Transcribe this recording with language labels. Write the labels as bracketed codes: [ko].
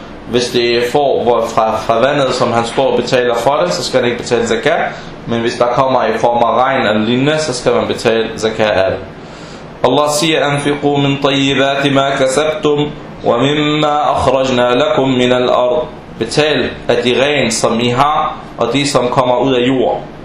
[da] Hvis det får fra vandet, som han står og betaler for det, så skal han ikke betale zakat. Men hvis der kommer i form af regn eller lignende, så skal man betale zakat af det. Allah siger, [ar] أنفقوا من طيبات ما كسبتم وَمِمَّا أَخْرَجْنَا لَكُمْ مِنَ الْأَرْضِ. [da] Betal af de ren, som I har, og de, som kommer ud af jorden.